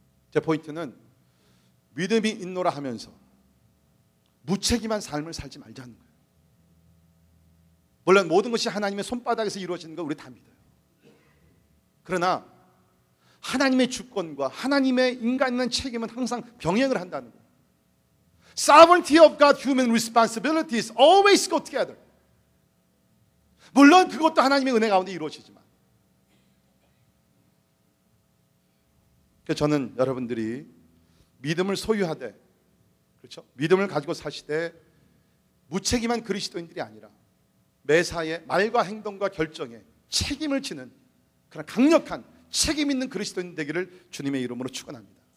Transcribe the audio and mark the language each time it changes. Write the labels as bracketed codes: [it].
[ko] 제 포인트는 믿음이 있노라 하면서 무책임한 삶을 살지 말자는 거예요. 물론 모든 것이 하나님의 손바닥에서 이루어지는 거 우리 다 믿어요. 그러나 하나님의 주권과 하나님의 인간의 책임은 항상 병행을 한다는 거예요. [en] Sovereignty of God, human responsibilities always go together. [ko] 물론 그것도 하나님의 은혜 가운데 이루어지지만 그래서 저는 여러분들이 믿음을 소유하되 그렇죠? 믿음을 가지고 사시되 무책임한 그리스도인들이 아니라 매사에 말과 행동과 결정에 책임을 지는 그런 강력한 책임 있는 그리스도인 되기를 주님의 이름으로 축원합니다.